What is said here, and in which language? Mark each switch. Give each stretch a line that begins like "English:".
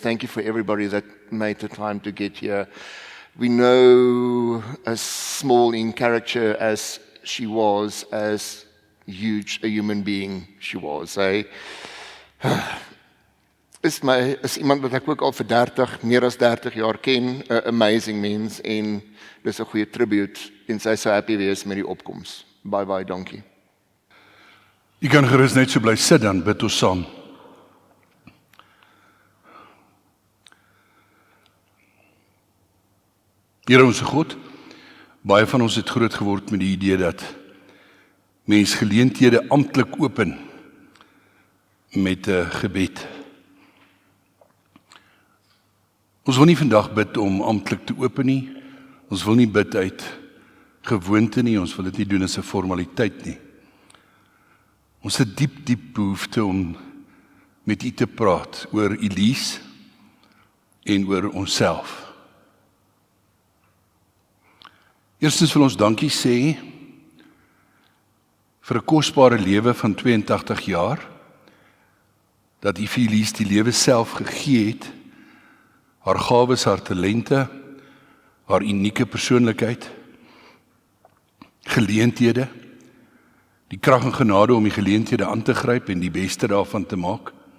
English: Thank you for everybody that made the time to get here. We know as small in character as she was, as huge a human being she was.
Afrikaans: Is iemand wat ek ook al vir meer as 30 jaar ken, 'n amazing mens en dis 'n goeie tribute en sy so happy wees met die opkoms. Baie dankie. Jy kan gerus net so bly sit, dan bid ons saam. Here ons God, baie van ons het groot geword met die idee dat mens geleenthede amptelik open met 'n gebed. Ons wil nie vandag bid om amptelik te open nie. Ons wil nie bid uit gewoonte nie. Ons wil dit nie doen as 'n formaliteit nie. Ons het diep behoefte om met u te praat oor Elise en oor onsself. Eerstens wil ons dankie sê vir 'n kosbare lewe van 82 jaar, dat u vir Elise die lewe self gegee het, haar gawes, haar talente, haar unieke persoonlikheid, geleenthede, die krag en genade om die geleenthede aan te gryp en die beste daarvan te maak,